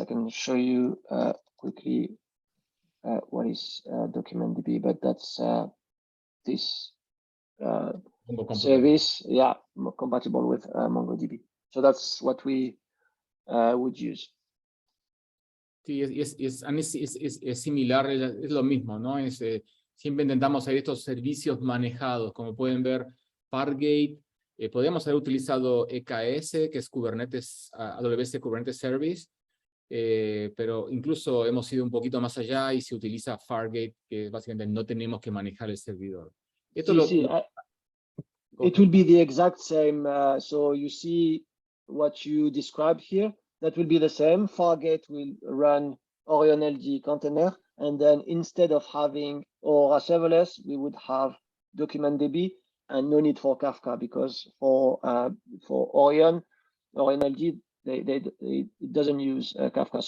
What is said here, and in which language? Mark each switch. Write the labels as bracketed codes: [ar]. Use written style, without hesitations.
[en] I can show you quickly what is DocumentDB, but that's this service, yeah, compatible with MongoDB. So that's what we would use. [es] Sí, es similar, es lo mismo, ¿no? Siempre intentamos hacer estos servicios manejados, como pueden ver, Fargate, podríamos haber utilizado EKS, que es Kubernetes, AWS Kubernetes Service, pero incluso hemos ido un poquito más allá y se utiliza Fargate, que básicamente no tenemos que manejar el servidor. Esto [en] it will be the exact same. So you see what you described here. That will be the same. Fargate will run Orion LD container, and then instead of having Aura serverless, we would have DocumentDB, and no need for Kafka, because for Orion LD, it doesn't use Kafka.